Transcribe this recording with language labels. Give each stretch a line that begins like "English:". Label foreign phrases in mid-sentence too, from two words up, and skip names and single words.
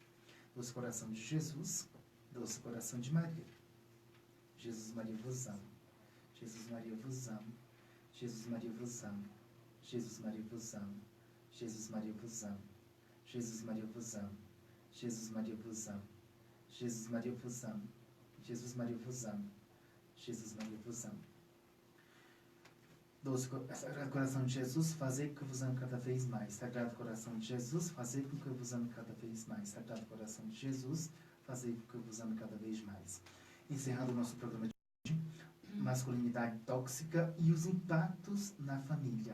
Portuguese: Doce coração de Jesus, doce coração de Maria. Jesus Maria vos amo. Jesus Maria vos amo. Jesus Maria vos amo. Jesus Maria vos amo. Jesus Maria vos amo. Jesus Maria vos amo. Jesus Maria vos amo. Jesus Maria vos amo. Jesus Maria vos amo. Jesus Maria vos amo. Doce Sagrado Coração de Jesus, fazei com que eu vos ame cada vez mais. Sagrado Coração de Jesus, fazei com que eu vos ame cada vez mais. Sagrado Coração de Jesus, fazei com que eu vos ame cada vez mais. Encerrando o nosso programa de hoje, masculinidade tóxica e os impactos na família.